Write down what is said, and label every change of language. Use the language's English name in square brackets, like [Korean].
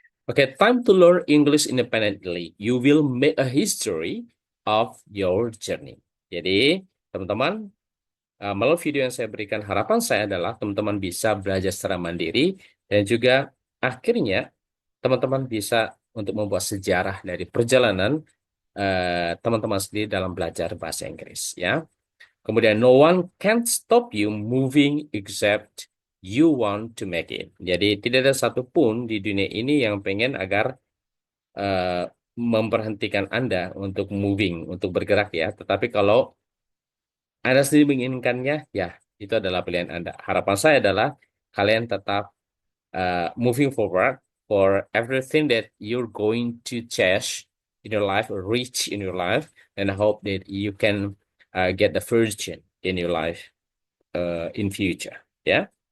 [English] Oke, time to learn English independently. You will make a history of your journey. [Indonesian] Jadi, teman-teman, melalui video yang saya berikan, harapan saya adalah teman-teman bisa belajar secara mandiri dan juga akhirnya teman-teman bisa untuk membuat sejarah dari perjalanan teman-teman sendiri dalam belajar bahasa Inggris ya. Kemudian [English] no one can stop you moving except you want to make it. [Indonesian] Jadi tidak ada satupun di dunia ini yang pengen agar eh, memberhentikan Anda untuk moving, untuk bergerak ya. Tetapi kalau Anda sendiri menginginkannya, ya itu adalah pilihan Anda. Harapan saya adalah kalian tetap [English] moving forward for everything that you're going to chase in your life or reach in your life, and I hope that you can get the fortune in your life in future. Yeah.